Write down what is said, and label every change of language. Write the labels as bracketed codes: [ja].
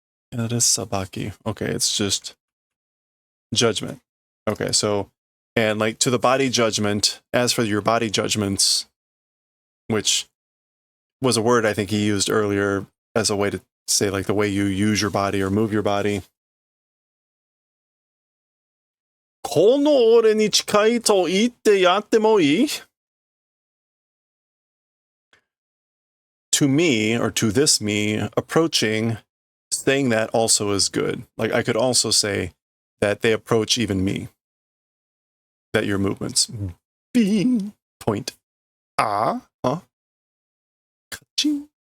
[en] It is sabaki. Okay, it's just judgment. Okay, so, and like to the body judgment, as for your body judgments, which was a word I think he used earlier as a way to say like the way you use your body or move your body. [ja] この俺に近いと言ってやってもいい? [en] To me, or to this me, approaching, saying that also is good. Like I could also say that they approach even me. That your movements. Bing. Point. Ah. Huh? Kaching.